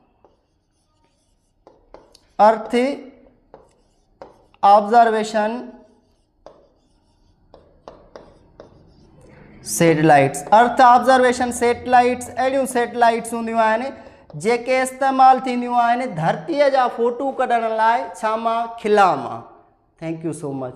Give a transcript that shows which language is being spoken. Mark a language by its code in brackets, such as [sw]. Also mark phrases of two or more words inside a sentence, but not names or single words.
[en] earth observation satellites. earth observation satellites [sd] अहिड़ियूं सैटेलाइट्स हूंदियूं आहिनि जेके इस्तेमालु थींदियूं आहिनि धरतीअ जा फ़ोटू कढण लाइ, छा मां? खिला मां। [en] thank you so much.